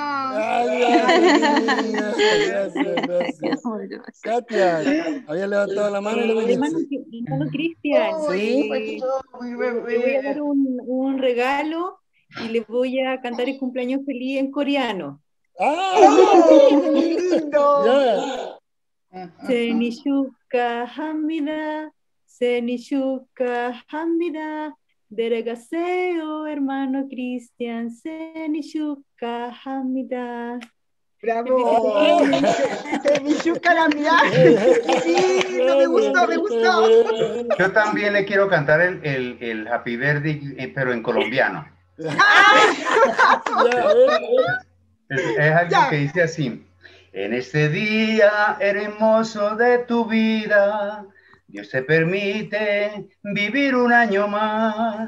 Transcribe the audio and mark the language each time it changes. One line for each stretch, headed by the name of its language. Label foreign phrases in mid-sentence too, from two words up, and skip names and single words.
Spanish: Gracias. Katia, había levantado la mano. Hermano Cristian, ¿sí? Le voy a dar un regalo y le voy a cantar el cumpleaños feliz en coreano.
Korean: 생일 축하합니다. 생일 축하합니다. 내려가세요, hermano Cristian. 생일 축하합니다. ¡Bravo! ¡생일 축하합니다!
Spanish: Sí, me gustó. Yo también le quiero cantar el
English: Happy Birthday,
Spanish: pero en colombiano. Es algo que dice así: en este día hermoso de tu vida, Dios te permite vivir un año más.